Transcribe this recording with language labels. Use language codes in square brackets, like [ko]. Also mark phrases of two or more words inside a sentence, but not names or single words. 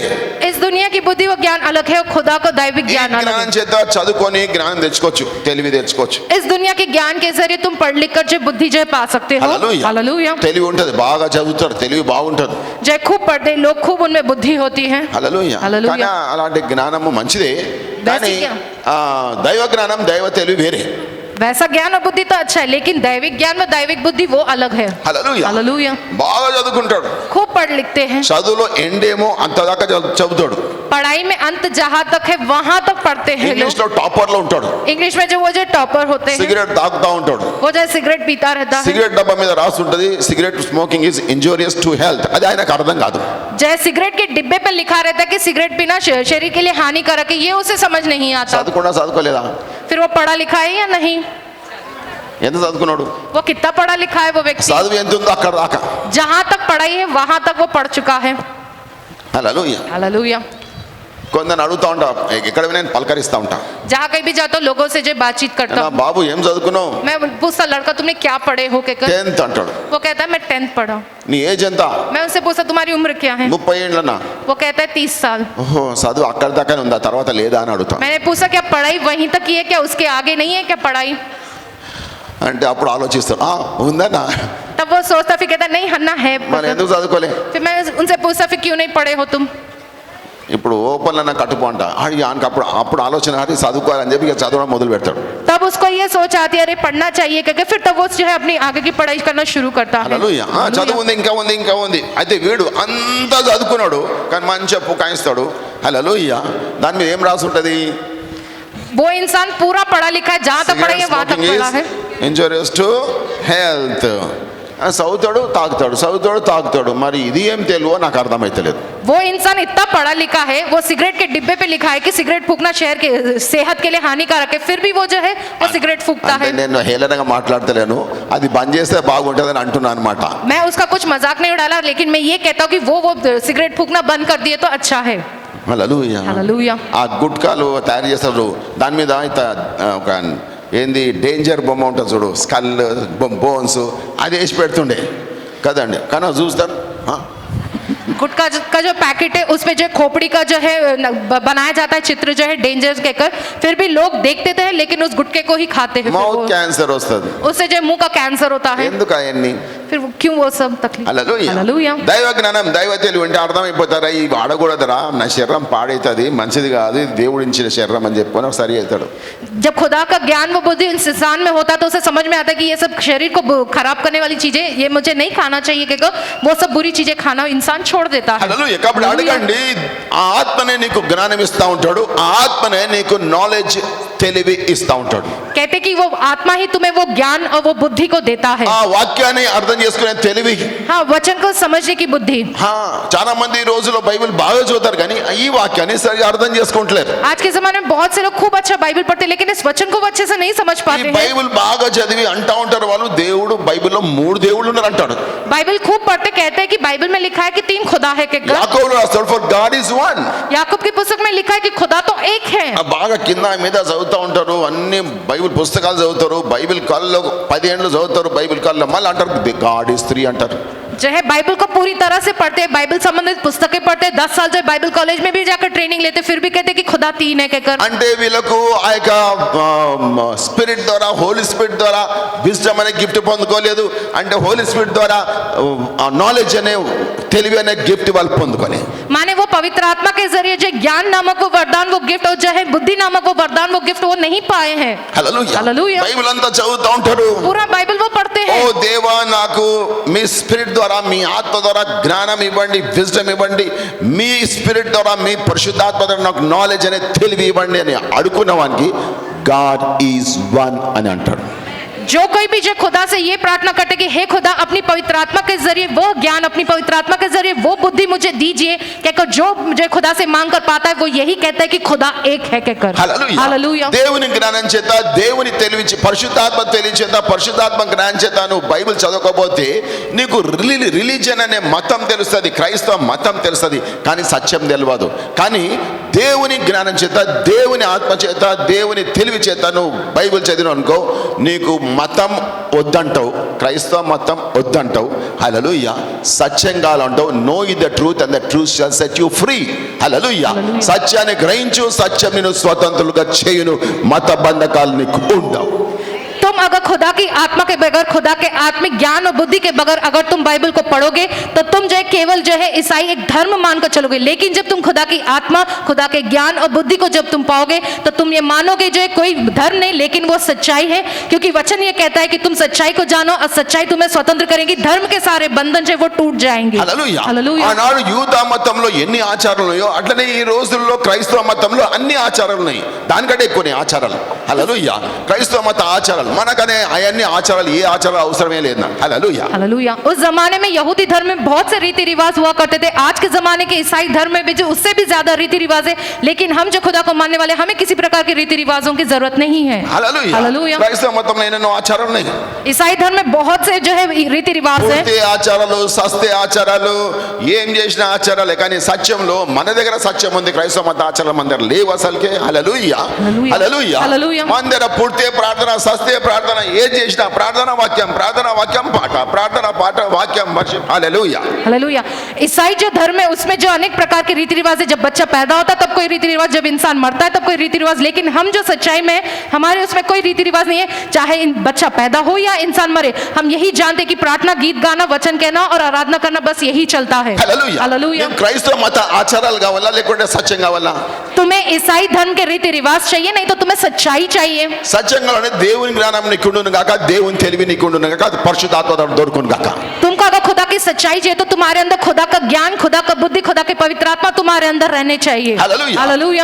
[hi] इस दुनिया की बुद्धि वो ज्ञान अलग है, और खुदा का दैविक [te] ఈ [hi] ज्ञान अलग [te] జ్ఞానం [hi] है। [te] చేత చదువుకొని జ్ఞానం తెచ్చుకోవచ్చు, తెలివి తెచ్చుకోవచ్చు. [hi] इस दुनिया के ज्ञान के जरिए तुम पढ़ लिख कर जो बुद्धि जो है पा सकते हो। [te] హల్లెలూయా. [hi] हालेलूया। [te] తెలివి ఉంటది, బాగా చదువుతాడు, తెలివి బాగుంటది. [hi] जो खूब पढ़ते लोग, खूब उनमें बुद्धि होती है। [te] హల్లెలూయా. హల్లెలూయా. కానీ అలాంటి జ్ఞానము మంచిదే, కానీ జ్ఞానం. దైవ జ్ఞానం, దైవ తెలివి వేరే. [hi] वैसा ज्ञान और बुद्धि तो अच्छा है, लेकिन दैविक ज्ञान में दैविक बुद्धि वो अलग है। [te] హల్లెలూయా. [hi] हालेलुया। [te] బాగా చదువుకుంటాడు, [hi] खूब पढ़ लिखते हैं, [te] చదువులో ఎండేమో అంతదాకా చదువుతాడు. [hi] पढ़ाई में अंत जहाँ तक है वहां तक पढ़ते हैं [te] ఇంగ్లీష్ [hi] लोग। [te] లో టాపర్ లో ఉంటాడు, [hi] इंग्लिश में जो वो जो टॉपर होते हैं, [te] సిగరెట్ తాగుతా ఉంటాడు. [hi] वो जो सिगरेट पीता रहता है। [te] సిగరెట్ డబ్బా మీద రాసి ఉంటది, [en] cigarette smoking is injurious to health. [te] అది ఆయనకు అర్థం కాదు. [hi] जय सिगरेट के डिब्बे पर लिखा रहता है कि सिगरेट पीना शरीर के लिए हानिकारक है, ये उसे समझ नहीं आता। [te] చదువుకున్నా చదువుకోలేదా? [hi] फिर वो पढ़ा लिखा है या नहीं? [te] ఎంత చదువుకున్నాడు? [hi] वो कितना पढ़ा लिखा है वो व्यक्ति? [te] చదువు ఎంత ఉందో అక్కడ దాకా. [hi] जहाँ तक पढ़ाई है वहां तक वो पढ़ चुका है। [te] హల్లెలూయా. [hi] हालेलुया। [te] కొందరు అడుగుతా ఉంటా, ఎక్కడ నేను పలకరిస్తా ఉంటా, [hi] जहाँ कहीं भी जाता हूँ लोगों से जो बातचीत करता [te] నా [hi] हूँ, [te] బాబు ఏం చదువుకున్నావు? [hi] मैं पूछता लड़का तुमने क्या पढ़े हो कहकर, [te] 10th అంటాడు. [hi] वो कहता है मैं 10th पढ़ा। [te] నీ ఏజ్ ఎంత? [hi] मैं उनसे पूछता तुम्हारी उम्र क्या है, [te] 30 ఏండ్లనా? [hi] वो कहता है 30 साल। [te] ఓహో, చదువు అక్కడ దాకానే ఉందా, తర్వాత లేదా అని అడుగుతా. [hi] मैंने पूछा क्या पढ़ाई वहीं तक ही है क्या, उसके आगे नहीं है क्या पढ़ाई? [te] అంటే అప్పుడు ఆలోచిస్తాడు, ఉందన్నా, [hi] तब वो सोचता, फिर कहता नहीं हन्ना है। [te] మరి ఎందుకు చదువుకోలే? [hi] फिर मैं उनसे पूछता फिर क्यों नहीं पढ़े हो तुम? [te] ఇప్పుడు ఓపెన్లో నాకు కట్టుపో అంట. ఆయనకి అప్పుడు ఆలోచన అది చదువుకోవాలని చెప్పి ఇక చదవడం మొదలు పెడతాడు. [hi] तब उसको ये सोच आती है अरे पढ़ना चाहिए क्योंकि फिर तब वो जो है अपनी आगे की पढ़ाई करना शुरू करता है। [te] హల్లెలూయా. చదువు ఉంది, ఇంకా ఉంది, ఇంకా ఉంది. అయితే వీడు అంతా చదువుకున్నాడు కానీ మంచిగా పుకాయిస్తాడు. హల్లెలూయా. దాని మీద ఏం రాసి ఉంటుంది? [hi] वो इंसान पूरा पढ़ा लिखा है, जहाँ तक पढ़ाई है वहाँ तक पढ़ा है। [en] injurious to health. [te] చదువుతాడు, తాగుతాడు, చదువుతాడు, తాగుతాడు. మరి ఇది ఏం తెలువో నాకు అర్థమైతలేదు. [hi] वो इंसान इतना पढ़ा लिखा है, वो सिगरेट के डिब्बे पे लिखा है कि सिगरेट फूकना शहर के सेहत के लिए हानिकारक है, फिर भी वो जो है वो सिगरेट फूकता [te] అంటే [hi] है। [te] నేను హేళనగా మాట్లాడతలేను, అది బంద్ చేస్తే బాగుంటుందని అంటున్నాను అనమాట. [hi] मैं उसका कुछ मजाक नहीं उड़ाला, लेकिन मैं ये कहता हूँ कि वो सिगरेट फूकना बंद कर दिए तो अच्छा है। [te] హల్లెలూయా. [hi] हालेलुया। [te] ఆ గుట్కాలు తయారు చేస్తారు, దాని మీద ఒక ఏంది డేంజర్ బొమ్మ ఉంటుంది చూడు, [en] skull bones, [te] అది వేసి పెడుతుండే కదండి. కానీ అది చూస్తాను, [hi] गुटखा का जो पैकेट है उसमें जो खोपड़ी का जो है बनाया जाता है चित्र जो है डेंजर कहकर, फिर भी लोग देखते थे लेकिन उस गुटके को ही खाते हैं। [en] mouth cancer [te] వస్తుంది. [hi] उससे जो मुंह का कैंसर होता है। [te] ఎందుకు అవన్నీ? [hi] फिर क्यों वो सब तकलीफ? [te] హల్లెలూయా దైవ జ్ఞానం దైవ తెలివి అంటే అర్థమైపోతారా ఈ వాడకూడదురా నా శరీరం పాడైతుంది మంచిది కాదు ఇది దేవుడించిన శరీరం అని చెప్పుకొని సరి అవుతాడు. [hi] जब खुदा का ज्ञान व बुद्धि इंसान में होता है तो उसे समझ में आता है कि ये सब शरीर को खराब करने वाली चीजें ये मुझे नहीं खाना चाहिए, क्योंकि वो सब बुरी चीजें खाना इंसान छोड़ देता है. [te] హల్లెలూయా కాబట్టి అడగండి ఆ ఆత్మనే నీకు జ్ఞానం ఇస్తా ఉంటాడు, ఆ ఆత్మనే నీకు నాలెడ్జ్ తెలివి ఇస్తా ఉంటాడు. [hi] कहते कि वो आत्मा ही तुम्हें वो ज्ञान और वो बुद्धि को देता है. [te] ఆ వాక్యాన్ని అర్థం చేసుకునే తెలివి. [hi] हाँ, वचन को समझने की बुद्धि. [te] చాలా మంది ఈ రోజుల్లో బైబిల్ బాగా చదువుతారు కానీ ఈ వాక్యాన్ని సరిగా అర్థం చేసుకుంటలేరు. [hi] आज के जमाने में बहुत से लोग खूब अच्छा बाइबल पढ़ते हैं, लेकिन इस वचन को वो अच्छे से नहीं समझ पाते हैं. [te] బైబిల్ బాగా చదివి అంటా ఉంటారు వాళ్ళు దేవుడు బైబిల్లో 3 దేవుళ్ళు ఉన్నారు అంటాడు. [hi] बाइबल खूब पढ़ते कहते हैं कि बाइबल में लिखा है कि 3 खुदा है. [te] యాకోబు రాస్తాడు [en] for God is one. [hi] याकूब की पुस्तक में लिखा है कि खुदा तो एक है. [te] బాగా కింద మీద చదువుతా ఉంటారు, అన్ని బైబిల్ పుస్తకాలు చదువుతారు, బైబిల్ కాల్లో 10 ఏళ్ళు చదువుతారు, బైబిల్ కాల్లో మళ్ళీ అంటారు [en] God is 3 [te] అంటారు. [hi] जो है बाइबल को पूरी तरह से पढ़ते हैं, बाइबल संबंधित पुस्तकें पढ़ते हैं, 10 साल जो [en] Bible college [hi] में भी जाकर ट्रेनिंग लेते, फिर भी कहते हैं कि खुदा 3 है कहकर. [te] అంటే వీళ్ళకు ఆ యొక్క స్పిరిట్ ద్వారా [en] Holy Spirit [te] ద్వారా విజ్డమ్ అనే గిఫ్ట్ పొందుకోలేదు, అంటే [en] Holy Spirit [te] ద్వారా నాలెడ్జ్ అనే తెలివి అనే గిఫ్ట్ వాళ్ళు పొందుకోలేదు. [hi] माने वो पवित्र आत्मा के जरिए जो ज्ञान नामक वो वरदान वो गिफ्ट और जो है बुद्धि नामक वो वरदान वो गिफ्ट वो नहीं पाए हैं. [te] హల్లెలూయా బైబిల్ అంతా చదువుతా ఉంటారు, [hi] पूरा बाइबल वो पढ़ते [te] ఓ [hi] हैं. [te] దేవా నాకు మీ స్పిరిట్ ద్వారా మీ ఆత్మ ద్వారా జ్ఞానం ఇవ్వండి, విజ్డమ్ ఇవ్వండి, మీ స్పిరిట్ ద్వారా మీ పరిశుద్ధాత్మ ద్వారా నాకు నాలెడ్జ్ అనే తెలివి ఇవ్వండి అని అడుగున్న వానికి [en] God is one [te] అని అంటాడు. [hi] जो कोई भी जो खुदा से ये प्रार्थना करते कि हे खुदा अपनी पवित्र आत्मा के जरिए वो ज्ञान, अपनी पवित्र आत्मा के जरिए वो बुद्धि मुझे दीजिए, कहकर जो मुझे खुदा से मांग कर पाता है वो यही कहता है कि खुदा एक है कहकर. [te] హల్లెలూయా దేవుని జ్ఞానం చేత దేవుని తెలివి పరిశుద్ధాత్మ తెలివి చేత పరిశుద్ధాత్మ జ్ఞానం చేత నువ్వు బైబిల్ చదవకపోతే నీకు రిలీజియన్ అనే మతం తెలుస్తుంది, క్రైస్తవ మతం తెలుస్తుంది, కానీ సత్యం తెలియదు. కానీ దేవుని జ్ఞానం చేత దేవుని ఆత్మ చేత దేవుని తెలివి చేత నువ్వు బైబిల్ చదివిన అనుకో నీకు మతం వద్దంటావు, క్రైస్తవ మతం వద్దంటావు. హల్లెలూయా సత్యం కావాలంటావు. [en] no is the truth and the truth shall set you free. [te] హల్లెలూయా సత్యాన్ని గ్రహించు, సత్యం నిన్ను స్వతంత్రులుగా చేయును, మత బంధకాలు నీకు ఉండవు. [hi] तुम अगर खुदा की आत्मा के बगैर, खुदा के आत्मिक ज्ञान और बुद्धि के बगैर अगर तुम बाइबल को पढ़ोगे तो तुम जो है केवल जो है ईसाई एक धर्म मानकर चलोगे. लेकिन जब तुम खुदा की आत्मा, खुदा के ज्ञान और बुद्धि को जब तुम पाओगे तो तुम ये मानोगे जो है कोई धर्म नहीं लेकिन वो सच्चाई है, क्योंकि वचन ये कहता है कि तुम सच्चाई को जानो और सच्चाई तुम्हें स्वतंत्र करेगी. धर्म के सारे बंधन जो है वो टूट जाएंगे. [te] హల్లెలూయా ఆనాడు యూదా మతంలో ఎన్ని ఆచారాలు ఉన్నాయో అట్లనే ఈ రోజుల్లో క్రైస్తవ మతంలో అన్ని ఆచారాలు ఉన్నాయి, దానికంటే ఎక్కువనే ఆచారాలు. హల్లెలూయా క్రైస్తవ మత ఆచారాలు మనకనే అవన్నీ ఆచారాలు ఏ ఆచారాలు అవసరమే లేదు. [hi] हालेलुया उस जमाने में यहूदी धर्म में बहुत से रीति रिवाज हुआ करते थे. आज के जमाने के ईसाई धर्म में भी जो उससे भी ज्यादा रीति रिवाज है, लेकिन हम जो खुदा को मानने वाले हमें किसी प्रकार के रीति रिवाजों की जरूरत नहीं है. हालेलुया [te] క్రైస్తవ మతంలో ఎన్నో ఆచారాలు ఉన్నాయి. [hi] ईसाई धर्म में बहुत से जो है रीति रिवाज है, [te] పూర్తి ఆచారాలు, సస్తే ఆచారాలు, ఏం చేసిన ఆచారాలే. కానీ సత్యంలో మన దగ్గర సత్యం ఉంది, క్రైస్తవ మత ఆచారాలు మన దగ్గర లేవు అసలుకే. హల్లెలూయా హల్లెలూయా మన దగ్గర పూర్తి ప్రార్థన, సస్తే ప్రార్థన, ఏం చేసినా ప్రార్థన వాక్యం పాట, ప్రార్థన పాట వాక్యం వర్షిప్. హల్లెలూయా [hi] हालेलुया ईसाई जो धर्म है उसमें जो अनेक प्रकार के रीति रिवाज है. जब बच्चा पैदा होता है तब कोई रीति रिवाज, जब इंसान मरता है तब कोई रीति रिवाज. लेकिन हम जो सच्चाई में हमारे उसमें कोई रीति रिवाज नहीं है, चाहे बच्चा पैदा हो या इंसान मरे. हम यही जानते कि प्रार्थना, गीत गाना, वचन कहना और आराधना करना, बस यही चलता है. हालेलुया [te] క్రైస్తవ మత ఆచారాలు కావాలా లేకుంటే సత్యం కావాలా? [hi] तुम्हें ईसाई धर्म के रीति रिवाज चाहिए, नहीं तो तुम्हें सच्चाई चाहिए. [te] సత్యంగానే దేవుని జ్ఞానం నీకుండును గాక, దేవుని తెలివి నీకుండును గాక, పరిశుద్ధాత్మ దొరుకును గాక. [hi] तुमको अगर खुदा की सच्चाई चाहिए तो तुम्हारे अंदर खुदा का ज्ञान, खुदा का बुद्धि, खुदा के पवित्र आत्मा तुम्हारे अंदर रहने चाहिए. हालेलुया